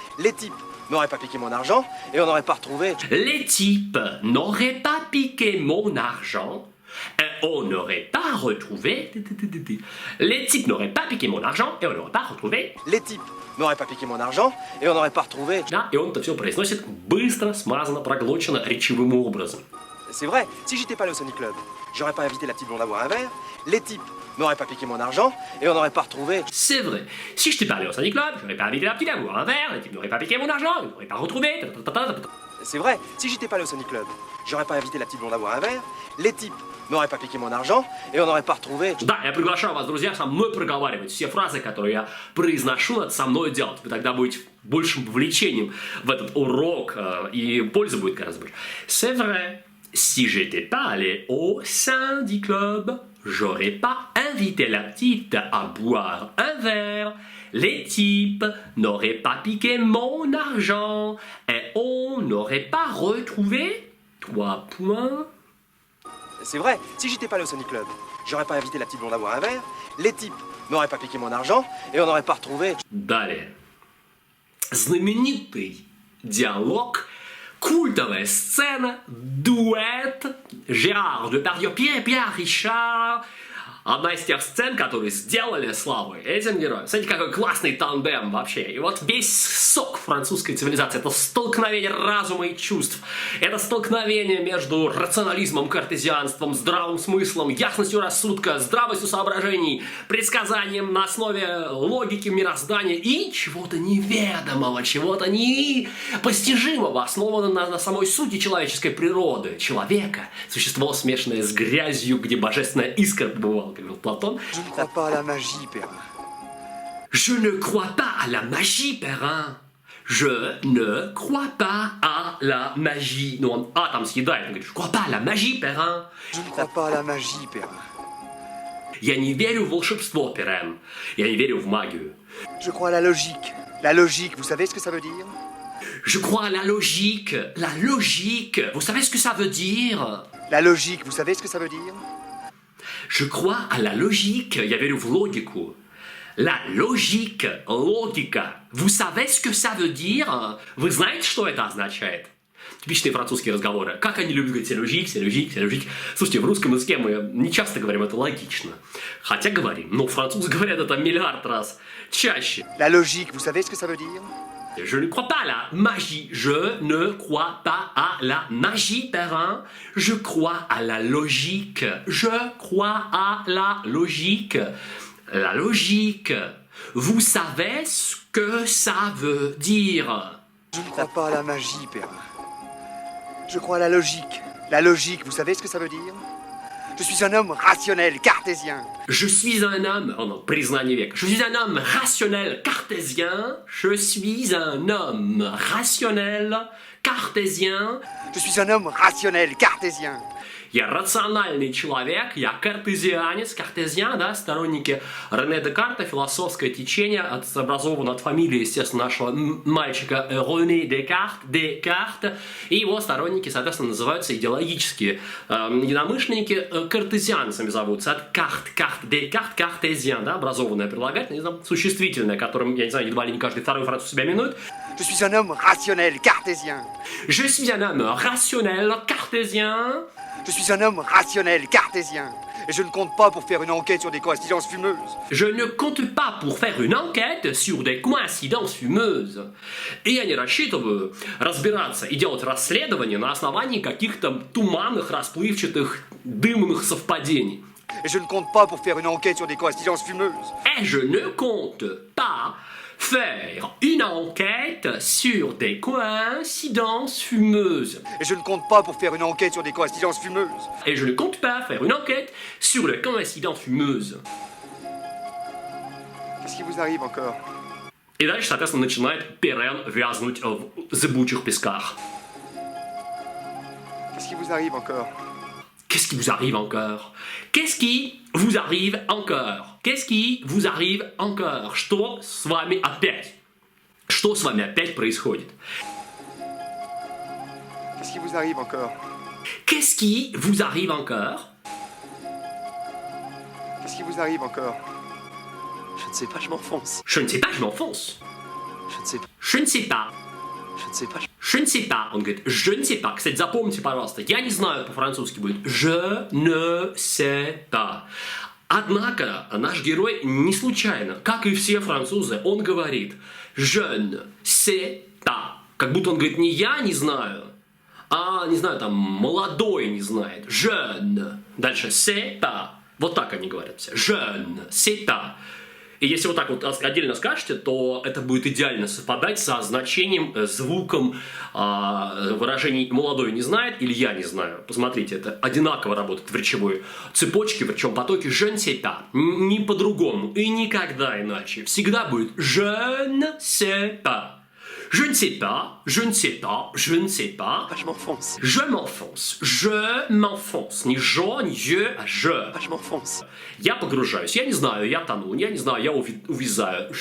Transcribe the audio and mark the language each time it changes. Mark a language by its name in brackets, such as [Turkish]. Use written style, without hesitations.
[French] Les types n'auraient pas piqué mon argent et on n'aurait pas retrouvé. Les types n'auraient pas piqué mon argent et on n'aurait pas retrouvé. Les types n'auraient pas piqué mon argent et on n'aurait pas retrouvé. Les types n'auraient pas piqué mon argent et on n'aurait pas retrouvé. [Russian] Да, и он это все произносит быстро, смазанно, проглочено, речевым образом. [French] C'est vrai, si j'étais pas allé au Sonic Club, j'aurais pas invité la petite blonde à boire un verre. Les types n'aurait pas piqué mon argent et on n'aurait pas retrouvé. C'est vrai. Si je t'ai parlé au Sunny Club, j'aurais pas invité la petite à boire un verre, les types n'auraient pas piqué mon argent, ils n'auraient pas retrouvé. C'est vrai, si j'étais pas allé au Sonic Club, j'aurais pas invité la petite blonde à boire un verre, les types n'auraient pas piqué mon argent et on n'aurait pas retrouvé. [Russian] Да, я приглашаю вас, друзья, со мной проговаривать все фразы, которые я произношу, это со мной делать. Вы тогда будете большим вовлечением в этот урок, и польза будет гораздо больше. [French] C'est vrai. Si j'étais pas allé au Syndy Club, j'aurais pas invité la petite à boire un verre. Les types n'auraient pas piqué mon argent et on n'aurait pas retrouvé 3 points. C'est vrai, si j'étais pas allé au Sonic Club, j'aurais pas invité la petite blonde à boire un verre, les types n'auraient pas piqué mon argent et on n'aurait pas retrouvé. [Russian] Далее. Знаменитый диалог, культовая сцена, дуэт Жерар Депардье, Pierre Richard. Одна из тех сцен, которые сделали славу этим героям. Смотрите, какой классный тандем вообще. И вот весь сок французской цивилизации — это столкновение разума и чувств. Это столкновение между рационализмом, картезианством, здравым смыслом, ясностью рассудка, здравостью соображений, предсказанием на основе логики мироздания и чего-то неведомого, чего-то непостижимого, основанного на самой сути человеческой природы. Человека, существо, смешанное с грязью, где божественная искра побывала. [French] Platon. Je ne crois pas à la magie, Perrin. Je ne crois pas à la magie, Perrin. Je ne crois pas à la magie. Non, [Russian] он там съедает. Он говорит, [French] je crois pas à la magie, Perrin. Je ne crois pas à la magie, Perrin. [Russian] Я не верю в волшебство, Перин. Я не верю в магию. [French] Je crois à la logique. La logique, vous savez ce que ça veut dire? Je crois à la logique. La logique. Vous savez ce que ça veut dire? La logique, vous savez ce que ça veut dire? Je crois à la logique. [Russian] Я верю в логику. [French] La logique, [Russian] логика. [French] Vous savez ce que ça veut dire? [Russian] Вы знаете, что это означает? Типичные французские разговоры. Как они любят говорить [French] «c'est logique». [Russian] Слушайте, в русском языке мы не часто говорим это логично. Хотя говорим. Но французы говорят это миллиард раз чаще. [French] La logique, vous savez ce que ça veut dire? Je ne crois pas à la magie. Je ne crois pas à la magie, Perrin. Je crois à la logique. Je crois à la logique. La logique. Vous savez ce que ça veut dire? Je ne crois pas à la magie, Perrin. Je crois à la logique. La logique, vous savez ce que ça veut dire? Je suis un homme rationnel, cartésien. Je suis un homme... Oh non, [Russian] признание века. [French] Je suis un homme rationnel, cartésien. Je suis un homme rationnel, cartésien. Je suis un homme rationnel, cartésien. [Russian] Я рациональный человек, я картезианец. Картезиан, да, сторонники Рене Декарта, философское течение, образовано от фамилии, естественно, нашего мальчика Рене Декарт. И его сторонники, соответственно, называются идеологические единомышленники, картезианцами зовутся. От Декарт, картезиан, да, образованное прилагательное, существительное, которым, я не знаю, едва ли не каждый второй француз себя минует. [French] Je suis un homme rationnel, cartésien. Je suis un homme rationnel, cartésien. Je suis un homme rationnel, cartésien. Et je ne compte pas pour faire une enquête sur des coïncidences fumeuses. Je ne compte pas pour faire une enquête sur des coïncidences fumeuses. [Russian] И я не рассчитываю разбираться и делать расследование на основании каких-то туманных, расплывчатых, дымных совпадений. [French] Et je ne compte pas pour faire une enquête sur des coïncidences fumeuses. Et je ne compte pas faire une enquête sur des coïncidences fumeuses. Et je ne compte pas pour faire une enquête sur des coïncidences fumeuses. Et je ne compte pas faire une enquête sur les coïncidences fumeuses. Qu'est-ce qui vous arrive encore? [Russian] И дальше, соответственно, начинает Перен вязнуть в зыбучих песках. [French] Qu'est-ce qui vous arrive encore? Qu'est-ce qui vous arrive encore? Qu'est-ce qui vous arrive encore? Qu'est-ce qui vous arrive encore? [Russian] Что с вами опять? Что с вами опять происходит? [French] Qu'est-ce qui vous arrive encore? Qu'est-ce qui vous arrive encore? Qu'est-ce qui vous arrive encore? Je ne sais pas, je m'enfonce. Je ne sais pas, je m'enfonce. Je ne sais pas. Je ne sais pas. Je ne sais pas. Je ne sais pas. [Russian] Он говорит, [French] je ne sais pas. [Russian] Кстати, запомните, пожалуйста, я не знаю, по-французски будет [French] je ne sais pas. [Russian] Однако наш герой не случайно, как и все французы, он говорит [French] je ne sais pas. [Russian] Как будто он говорит не я не знаю, а, не знаю, там, молодой не знает. [French] Je ne. [Russian] Дальше [French] sais pas. [Russian] Вот так они говорят все. [French] Je ne sais pas. [Russian] И если вот так вот отдельно скажете, то это будет идеально совпадать со значением, звуком выражений «молодой не знает» или «я не знаю». Посмотрите, это одинаково работает в речевой цепочке, в речевом потоке. [French] Je ne sais pas. [Russian] Не по-другому и никогда иначе. Всегда будет [French] je ne sais pas. Je ne sais pas, je ne sais pas, je ne sais pas. Je m'enfonce. Je m'enfonce. Je m'enfonce. [Russian] Не je, не je, а je. [French] Je m'enfonce. [Russian] Я погружаюсь. Я не знаю, я тону. Я не знаю, я увязаю.